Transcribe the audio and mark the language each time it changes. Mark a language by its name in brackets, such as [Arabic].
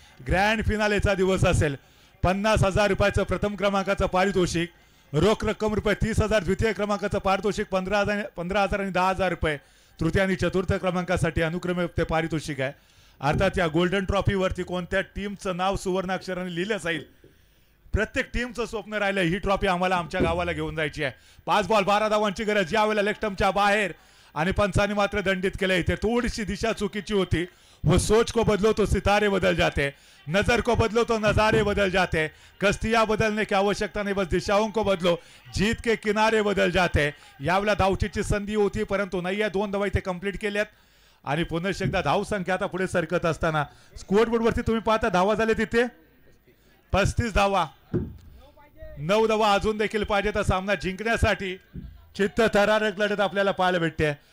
[Marathi] Grand फिनालेचा दिवस असेल. 50,000 रुपयाचं प्रथम क्रमांकाचं पारितोषिक, रोख रक्कम रुपये 30,000, द्वितीय क्रमांकाचं पारितोषिक 15,000 आणि 10,000 रुपये, तृतीय आणि चतुर्थ क्रमांकासाठी अनुक्रमे ते पारितोषिक आहे. अर्थात या गोल्डन ट्रॉफीवरती कोणत्या टीमचं नाव सुवर्णाक्षराने लिहिलं जाईल प्रत्येक टीमचं स्वप्न राहिलं. ही ट्रॉफी आम्हाला आमच्या गावाला घेऊन जायची आहे. 5 बॉल 12 धावांची गरज. यावेळेला लेग स्टंपच्या बाहेर आणि पंचांनी मात्र दंडित केले. इथे थोडीशी दिशा चुकीची होती. [Hindi] वो सोच को बदलो तो सितारे बदल जाते, नजर को बदलो तो नजारे बदल जाते, कस्तियां बदलने की आवश्यकता नहीं, बस दिशाओं को बदलो, जीत के किनारे बदल जाते. [Marathi] यावेळेला धावचीची संधी होती परंतु नाही आहे. 2 धावा इथे कंप्लीट केल्यात आणि पुन्हा एकदा धाव संख्या आता पुढे सरकत असताना स्कोअर बोर्ड वरती तुम्ही पाहता धावा झाले तिथे 35 धावा. 9 धावा अजून देखील पाहिजे तर सामना जिंकण्यासाठी. चित्त थरारक लढत आपल्याला पाहायला भेटते.